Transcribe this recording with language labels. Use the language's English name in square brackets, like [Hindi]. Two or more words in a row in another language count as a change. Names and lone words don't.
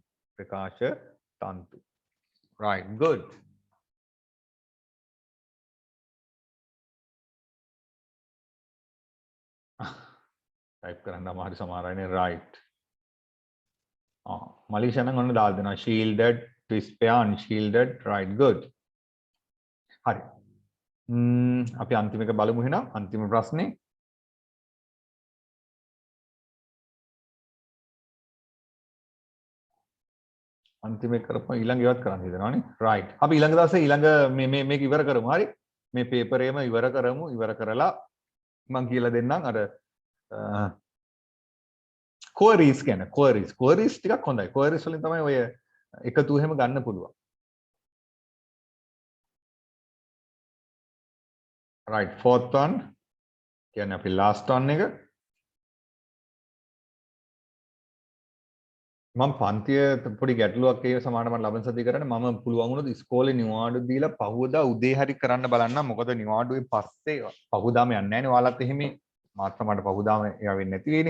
[Sinhala] ප්‍රකාශ තන්තු. [English] right good. [Sinhala] type කරන්න අමාරු සමහර අයනේ right. මලීෂා නම් ඔන්න දාලා දෙනවා [English] shielded twist pair unshielded right good. [Sinhala] හරි. අපි අන්තිම එක බලමු එහෙනම් අන්තිම ප්‍රශ්නේ. අන්තිම එක කරපුවා ඊළඟ ඉවත් කරන්න හිතනවානේ. right. අපි ඊළඟ දවසේ ඊළඟ මේක ඉවර කරමු. හරි. මේ පේපර් එකම ඉවර කරමු. ඉවර කරලා මම කියලා දෙන්නම් අර queries කියන queries ටිකක් හොඳයි. queries වලින් තමයි ඔය එකතු එහෙම ගන්න පුළුවන්. [English] right fourth one [Sinhala] කියන්නේ අපි [English] last one [Sinhala] එක මම පන්තිය පොඩි ගැටලුවක් ඒ සමානව මම ලබන සතිය කරන්නේ මම පුළුවන් වුණොත් ඉස්කෝලේ නිවාඩු දීලා පහුවදා උදේ හරි කරන්න බලන්න. මොකද නිවාඩුවේ පස්සේ පහුවදාම යන්නේ නැහැ නේ. ඔයාලත් එහෙම මාත් තමයි පහුවදාම ඒවා වෙන්නේ නැති වෙන්නේ.